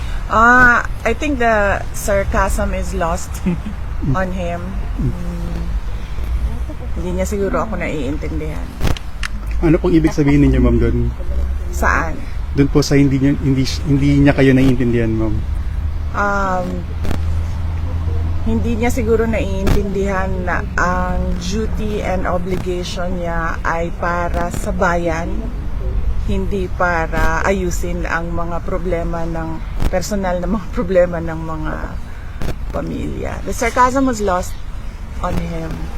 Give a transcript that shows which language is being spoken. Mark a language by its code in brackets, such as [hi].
[en] I think the sarcasm is lost on him. [tl] Hindi niya siguro ako naiintindihan. Ano pong ibig sabihin ninyo, ma'am, dun? Saan? Dun po sa hindi niya kayo naiintindihan, ma'am. Hindi niya siguro naiintindihan na ang [en] duty and obligation [tl] niya ay para sa bayan, hindi para ayusin ang mga problema ng personal na mga problema ng mga pamilya. [en] The sarcasm was lost on him.